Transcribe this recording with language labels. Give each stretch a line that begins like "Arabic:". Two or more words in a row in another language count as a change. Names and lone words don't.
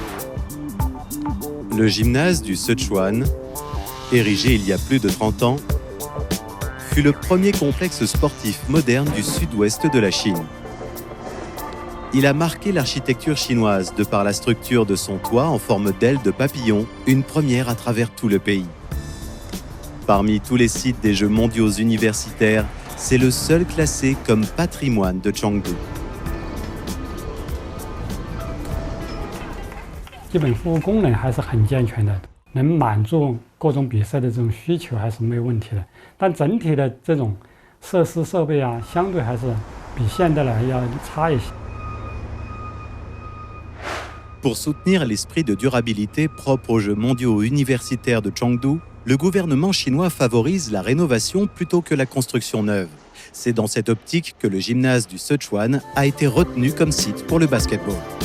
French: Le gymnase du Sichuan, érigé il y a plus de 30 ans, fut le premier complexe sportif moderne du sud-ouest de la Chine. Il a marqué l'architecture chinoise de par la structure de son toit en forme d'aile de papillon, une première à travers tout le pays. Parmi tous les sites des Jeux mondiaux universitaires, c'est le seul classé comme patrimoine de Chengdu.
Chinese: 基本服务功能还是很健全的，能满足各种比赛的这种需求还是没有问题的。但整体的这种设施设备啊，相对还是比现在来要差一些。
French: Pour soutenir l'esprit de durabilité propre aux Jeux mondiaux universitaires de Chengdu, le gouvernement chinois favorise la rénovation plutôt que la construction neuve. C'est dans cette optique que le gymnase du Sichuan a été retenu comme site pour le basketball.